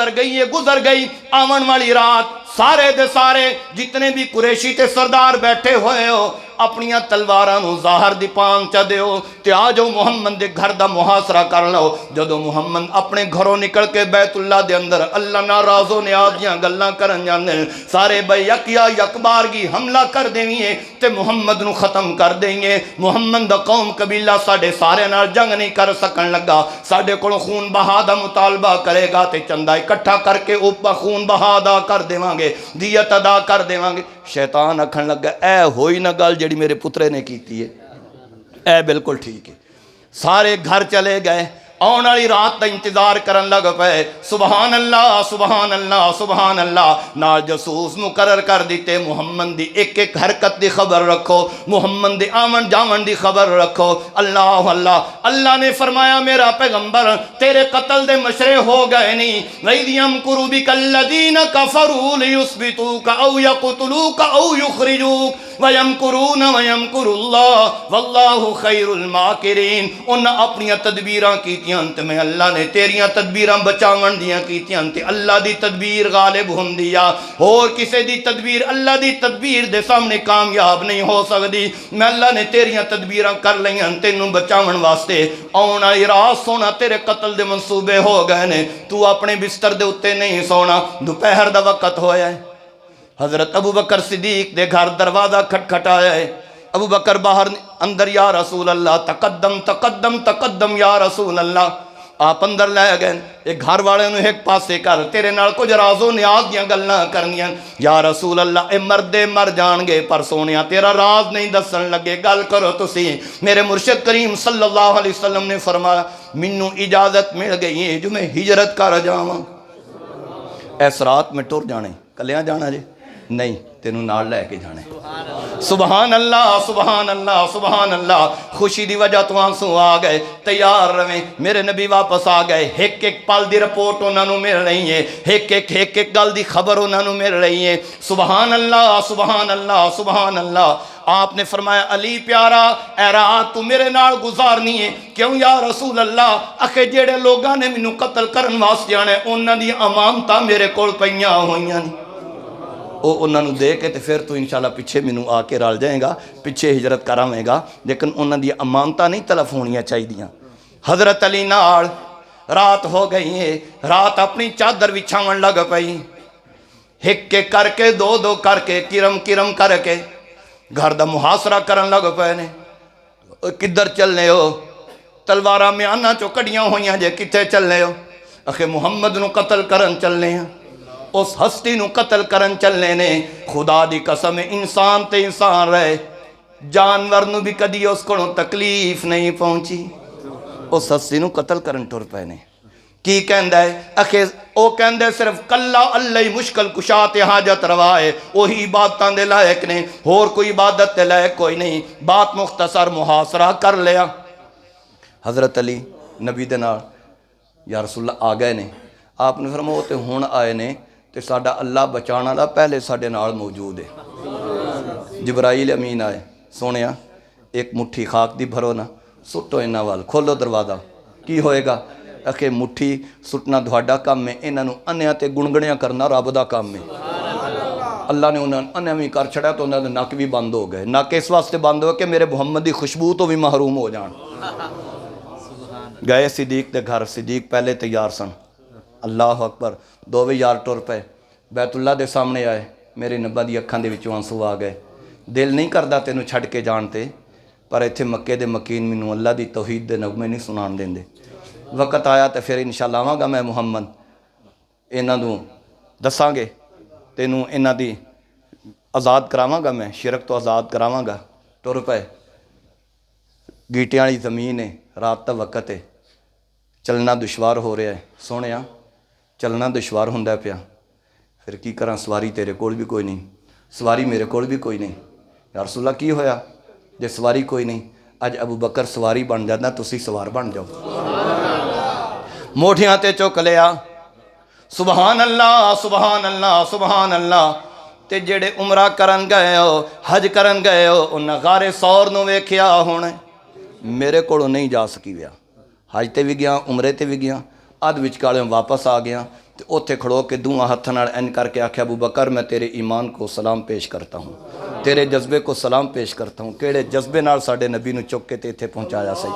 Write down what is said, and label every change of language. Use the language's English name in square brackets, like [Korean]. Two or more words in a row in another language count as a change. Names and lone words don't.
[Punjabi] گزر گئی آون والی رات سارے دے سارے جتنے بھی قریشی تے سردار بیٹھے ہوئے ہو اپنیاں تلواراں نو ظاہر دی پان چا دیو تے آ جو محمد دے گھر دا محاصرہ کر لو جدو محمد اپنے گھروں نکل کے بیت اللہ دے اندر اللہ ناراض و نیاز دیاں گلاں کرن جاندے سارے بے یک بارگی حملہ کر دیویں تے محمد نو ختم کر دیں محمد دا قوم قبیلہ ساڈے سارے نال جنگ نہیں کر سکن لگا ساڈے کولوں خون بہا دا مطالبہ کرے گا تے چندہ اکٹھا کر کے اوپا خون بہا دا کر دیواں گے دیت ادا کر دیواں گے شیطان آکھن لگا اے ہوئی نہ گل جڑی میرے پترے نے کیتی ہے اے بالکل ٹھیک ہے سارے گھر چلے گئے آن والی رات دا انتظار کرن لگ پے [Arabic] سبحان اللہ سبحان اللہ سبحان اللہ [Punjabi] نال جاسوس مقرر کر دیتے محمد دی ایک ایک حرکت دی خبر رکھو محمد دی آمن جاون دی خبر رکھو اللہ اللہ اللہ نے فرمایا میرا پیغمبر تیرے قتل دے مشرے ہو گئے نہیں [Arabic] وَإِذْ يَمْكُرُ بِكَ الَّذِينَ كَفَرُوا لِيُثْبِتُوكَ أَوْ يَقْتُلُوكَ أَوْ يُخْرِجُوكَ وَيَمْكُرُونَ وَيَمْكُرُ اللَّهُ وَاللَّهُ خَيْرُ الْمَاكِرِينَ [Punjabi] انہاں اپنیاں تدبیراں کیتیاں تے میں اللہ نے تیریاں تدبیراں بچاون دیاں کیتیاں تے اللہ دی تدبیر غالب ہوندیا اور کسے دی تدبیر اللہ دی تدبیر دے سامنے کامیاب نہیں ہو سکدی میں اللہ نے تیریاں تدبیراں کر لیاں تینوں بچاون واسطے آن والی رات سونا تیرے قتل دے منصوبے ہو گئے نے تو اپنے بستر دے اتے نہیں سونا دوپہر دا وقت ہویا ہے حضرت ابو بکر صدیق دے گھر دروازہ کھٹکھٹایا ہے ابو بکر باہر اندر [Arabic] یا رسول اللہ تقدم تقدم تقدم یا رسول اللہ [Punjabi] آپ اندر لے گئے ایک گھر والے نو ایک پاسے کر تیرے نال کچھ راز و نیاز دیاں گلاں کرنیاں [Arabic] یا رسول اللہ [Punjabi] اے مردے مر جان گے پر سونیا تیرا راز نہیں دسن لگے گل کرو تسی میرے مرشد کریم [Arabic] صلی اللہ علیہ وسلم [Punjabi] نے فرمایا منو اجازت مل گئی ہے جو میں ہجرت کر جاواں اس رات میں ٹر جانے کلیاں جانا جی نہیں تینوں نال لے کے جانے [Arabic] سبحان اللہ سبحان اللہ سبحان اللہ [Punjabi] خوشی دی وجہ تو آنسو آ گئے تیار رویں میرے نبی واپس آ گئے ایک ایک پل دی رپورٹ انہاں نو مل رہی ہے ایک ایک گل دی خبر انہاں نو مل رہی ہے [Arabic] سبحان اللہ سبحان اللہ سبحان اللہ [Punjabi] آپ نے فرمایا علی پیارا اے رات تو میرے نال گزارنی ہے کیوں [Arabic] یا رسول اللہ [Punjabi] اکھے جیڑے لوگاں نے مینوں قتل کرن واسطے آنے انہاں دی امانتاں میرے کول پئیاں ہوئیاں نہیں وہ انہوں نے دے کے تے پھر تو انشاءاللہ پیچھے مینوں آ کے رل جائے گا پیچھے ہجرت کراویں گا لیکن انہوں دی امانتاں نہیں تلف ہونیاں چاہیے حضرت علی نال رات ہو گئی ہے رات اپنی چادر بچھاون لگ پئی ایک ایک کر کے دو کر کے کرم کر کے گھر دا محاصرہ کرن لگ پئے نے کدھر چلنے ہو تلواراں میاناں چو کڑیاں ہوئیاں جے کتے چلنے ہو اخے محمد نو قتل کرن چلنے ہیں اس ہستی نو قتل کرن چلنے نے خدا دی قسم انسان تے انسان رہے جانور نو بھی کدی اس کو تکلیف نہیں پہنچی اس ہستی نو قتل کرن ٹر پے نے کی کہندہ ہے اکھے او کہندہ ہے صرف کلا اللہ مشکل کشات حاجت روا ہے وہی عبادتاں دے لائق نے اور کوئی عبادت دے لائق کوئی نہیں بات مختصر محاصرہ کر لیا حضرت علی نبی دے نال [Arabic] یا رسول اللہ [Punjabi] آ گئے نے آپ نے فرمایا وہ تے ہون آئے نے تے ساڈا اللہ بچانا لا پہلے ساڈے نال موجود ہے جبرائیل امین آئے سونیا ایک مٹھی خاک دی بھرو نا سٹو انہاں وال کھولو دروازہ کی ہوئے گا اکھے مٹھی سٹنا دھواڈا کام میں انہاں نو انیاں تے گنگنیاں کرنا رب دا کام میں اللہ نے انہاں انیاں بھی کر چھڑا تو انہاں دے نک بھی بند ہو گئے نک اس واسطے بند ہو کہ میرے محمد دی خوشبو تو بھی محروم ہو جان گئے صدیق دے گھر صدیق پہلے تیار سن [Arabic] اللہ اکبر [Punjabi] دوویں یار ٹر پے بیت اللہ دے سامنے آئے میرے نبا دی اکھاں دے وچوں آنسو آ گئے دل نہیں کردا تینوں چھڈ کے جانتے پر ایتھے مکے دے مکین مینوں اللہ دی توحید دے نغمے نہیں سنان دیندے وقت آیا تے پھر انشاءاللہ آواں گا میں محمد انہاں نوں دساں گے تینوں انہاں دی آزاد کراواں گا میں شرک تو آزاد کراواں گا ٹر پے گیٹیاں والی زمین ہے، [Urdu] رات کا وقت ہے، [Punjabi] چلنا دشوار ہو رہا ہے، سونے چلنا دشوار ہوندا پیا، پھر کی کراں، سواری تیرے کول بھی کوئی نہیں، سواری میرے کول بھی کوئی نہیں۔ [Arabic] یا رسول اللہ [Punjabi] کی ہویا جے سواری کوئی نہیں؟ اج ابو بکر سواری بن جانا، تسی سوار بن جاؤ۔ موٹھیاں تے چک لیا، [Arabic] سبحان اللہ سبحان اللہ سبحان اللہ۔ [Punjabi] تے جڑے عمرہ کرن گئے ہو، حج کرن گئے ہو، انہاں غار ثور نو ویکھیا ہونا، میرے کولوں نہیں جا سکی ویا، حج تے بھی گیا، عمرے تے بھی گیا، اد وچکالیوں واپس آ گیا، تے اوتھے کھڑو کے دونوں ہتھاں نال این کر کے آکھیا ابو بکر [Urdu] میں تیرے ایمان کو سلام پیش کرتا ہوں، تیرے جذبے کو سلام پیش کرتا ہوں، [Punjabi] کیڑے جذبے نال ساڈے نبی نو چک کے تے ایتھے پہنچایا سی۔